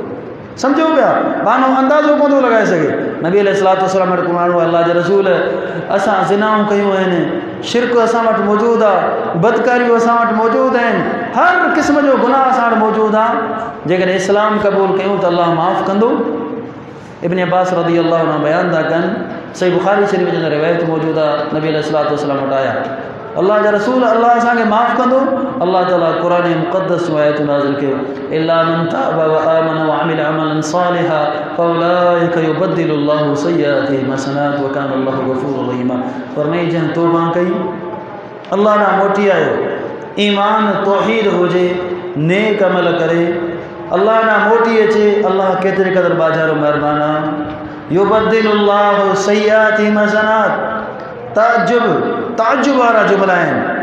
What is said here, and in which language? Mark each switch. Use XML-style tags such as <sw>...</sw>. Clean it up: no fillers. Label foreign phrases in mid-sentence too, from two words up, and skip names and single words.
<sd>सम्झो पिया, मानो अंदाज़ो कोन थो लॻाए सघे। नबी</sd> <ar>عليه الصلاة والسلام</ar> <sd>वटि माण्हू अल्लाह जे रसूल, असां ज़िनाऊं कयूं आहिनि, शिरक असां वटि मौजूदु आहे, बदकारियूं असां वटि मौजूदु आहिनि, हर क़िस्म जो गुनाह असां वटि मौजूदु आहे। जेकॾहिं इस्लाम क़बूल कयूं त अल्लाह माफ़ कंदो। इब्न अब्बास</sd> <ar>رضي الله عنه</ar> <sd>बयानु था कनि, सही बुखारी शरीफ़ जे अंदरि रिवायत मौजूदु आहे, नबी</sd> <ar>عليه الصلاة والسلام</ar> <sd>वटि आया, अल्लाह जा रसूल अल्लाह असांखे माफ़ कंदो। अल्लाह ताला क़ुरान मुक़द्दस में आयत नाज़िल कयो,</sd> <ar>إلا من تاب وآمن وعمل عملا صالحا فأولئك يبدل الله سيئاتهم حسنات وكان الله غفورا رحيما.</ar> <sd>फरमाई जंहिं तौबा कई, अल्लाह ॾांहुं मोटी आयो, ईमान तौहीद हुजे, नेक अमल करे, अल्लाह ॾांहुं मोटी अचे, अल्लाह केतिरे क़दुरु बाज़ारो महिरबान आहे।</sd> <ar>يبدل الله سيئاتهم حسنات,</ar> <sd>ताजुब ताजुब वारा जुमला आहिनि।</sd>